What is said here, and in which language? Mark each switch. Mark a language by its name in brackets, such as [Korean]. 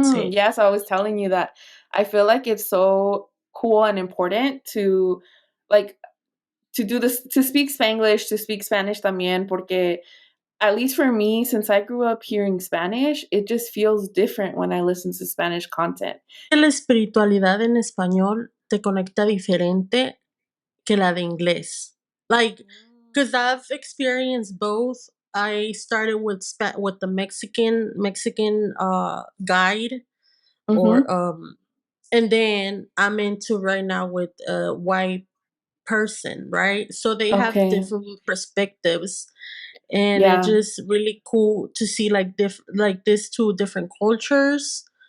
[English] Yes, I was telling you that I feel like it's so cool and important to do this, to speak Spanglish, to speak Spanish [Spanish] también, porque [English] at least for me, since I grew up hearing Spanish, it just feels different when I listen to Spanish content. [Spanish] La espiritualidad en español te conecta diferente que la de inglés. [English] Like, because I've experienced both. I started with the Mexican guide, or and then I'm into right now with a white person, right? So they have different perspectives, and it's just really cool to see like these two different cultures.